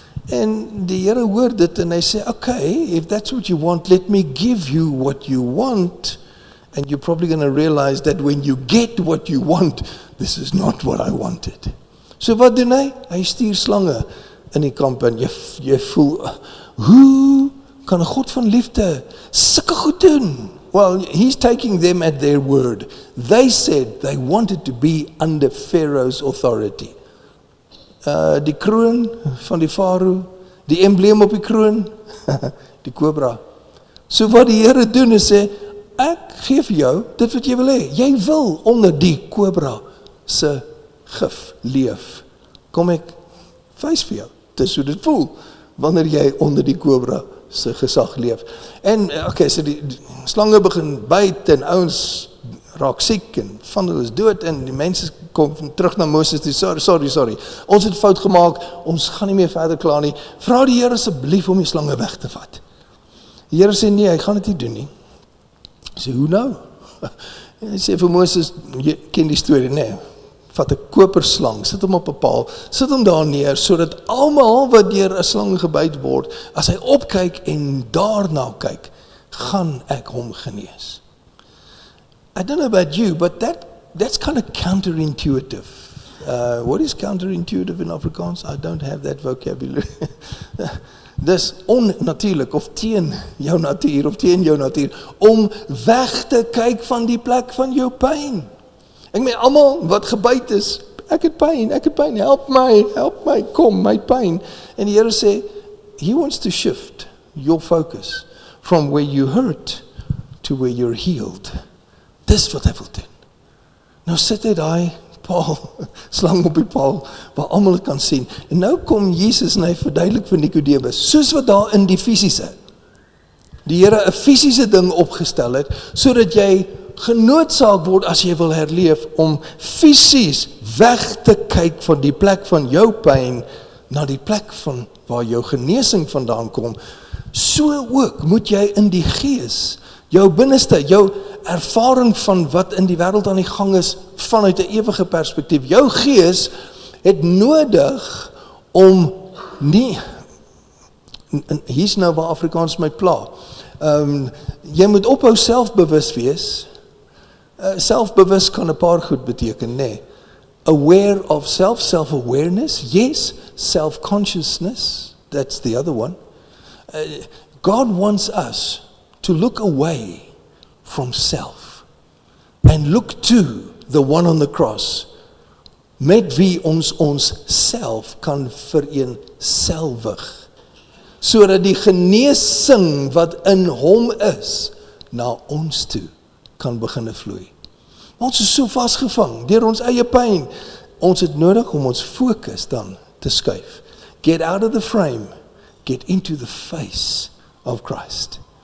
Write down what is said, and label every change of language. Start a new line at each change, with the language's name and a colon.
Afrikaans: En die Here hoor dit, en hy sê,
English: okay, if that's what you want, let me give you what you want, and you're probably going to realize that when you get what you want, this is not what I wanted.
Afrikaans: So wat doen hy? Hy stuur slange in die kamp en jy voel, hoe kan 'n God van liefde sulke goed doen?
English: Well, he's taking them at their word. They said they wanted to be under Pharaoh's authority.
Afrikaans: Die kroon van die farao, die embleem op die kroon, die kobra. So wat die Here doen is sê, ek gee vir jou dit wat jy wil hê. Jy wil onder die kobra se gif leef. Kom ek wys vir jou. Dis hoe dit voel wanneer jy onder die kobra se gesag leef. En okay, so die slange begin byt en ouens raak siek en van hulle is dood en die mense kom terug na Moses en sê, sorry, ons het fout gemaak, ons gaan nie meer verder klaar nie, vra die Here asseblief om die slange weg te vat. Die Here sê nee, hy gaan dit nie doen nie. Hy sê, hoe nou? Hy sê vir Moses, jy ken die storie, nee, vat 'n koperslang, sit hom op 'n paal, sit hom daar neer, sodat almal wat deur 'n slang gebyt word, as hy opkyk en daarna kyk, gaan ek hom genees.
English: I don't know about you, but that's kind of counterintuitive. What is counterintuitive in Afrikaans? I don't have that vocabulary.
Afrikaans: Dis onnatuurlik of teen jou natuur of teen jou natuur om weg te kyk van die plek van jou pyn. Ek meen almal wat gebyt is, ek het pyn, help my, kom, my pyn. En die Here sê,
English: He wants to shift your focus from where you hurt to where you're healed.
Afrikaans: Dis wat hy wil doen. Nou sit hy daai paal, slang op die paal, waar almal dit kan sien. En nou kom Jesus en hy verduidelik vir Nikodemus, soos wat daar in die fisiese, die Here 'n fisiese ding opgestel het, sodat jy genoodsaak word as jy wil herleef, om fisies weg te kyk van die plek van jou pyn, na die plek van waar jou genesing vandaan kom. So ook moet jy in die gees, jou binneste, jou ervaring van wat in die wêreld aan die gang is, vanuit 'n ewige perspektief. Jou gees het nodig om nie, hier's nou waar Afrikaans my pla, jy moet ophou selfbewus wees. Selfbewus kan 'n paar goed beteken, nee.
English: Aware of self-awareness, yes. Self-consciousness, that's the other one. God wants us to look away from self and look to the one on the cross,
Afrikaans: met wie ons self kan vereenselwig, sodat die genesing wat in hom is, na ons toe kan begin vloei. Ons is so vasgevang deur ons eie pyn. Ons het nodig om ons fokus dan te skuif.
English: Get out of the frame, get into the face of Christ.